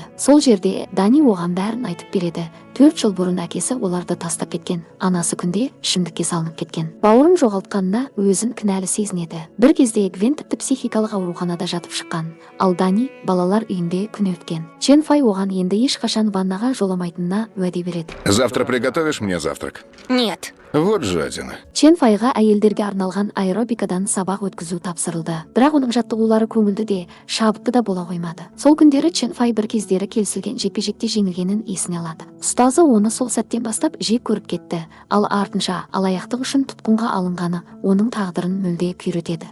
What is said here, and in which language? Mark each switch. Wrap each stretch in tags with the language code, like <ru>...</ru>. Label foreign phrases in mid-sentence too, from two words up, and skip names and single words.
<kk>Сол жерде Дани оған бәрін айтып береді. 4 жыл бұрын әкесі оларды тастап кеткен, анасы күнде ішімдікке салынып кеткен. Бауырын жоғалтқанына өзін кінәлі сезінеді. Бір кезде Гвен тіпті психикалық ауруханада жатып шыққан, ал Дани балалар үйінде күн өткен. Чен Фай оған енді ешқашан ваннаға жоламайтынына уәде береді.</kk> <ru>Завтра приготовишь мне завтрак? Нет. Вот жадина.</ru> <kk>Чен Файға әйелдерге арналған аэробикадан сабақ өткізу тапсырылды. Бірақ оның жаттығулары көңілді де, шабытты да бола қоймады. Сол күндері Чен Фай бір кездері келісілген жекпе-жекте жеңілгенін есіне алады. Ұстазы оны сол сәттен бастап жек көріп кетті, ал артынша алаяқтық үшін тұтқынға алынғаны оның тағдырын мүлде күйретеді.</kk>